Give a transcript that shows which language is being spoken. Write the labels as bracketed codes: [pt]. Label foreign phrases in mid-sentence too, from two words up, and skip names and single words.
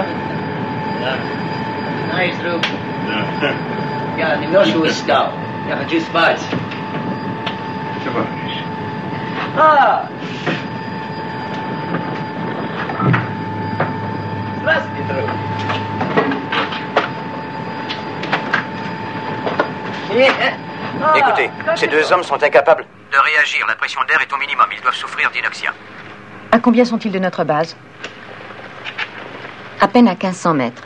[ru] Да. Знаешь, друг, я немножко устал. Я хочу спать. Товарищ. Здравствуйте, друг. [fr] Écoutez, ces deux hommes sont incapables de réagir. La pression d'air est au minimum. Ils doivent souffrir d'inoxia. À combien sont-ils de notre base? À peine à 1500 mètres.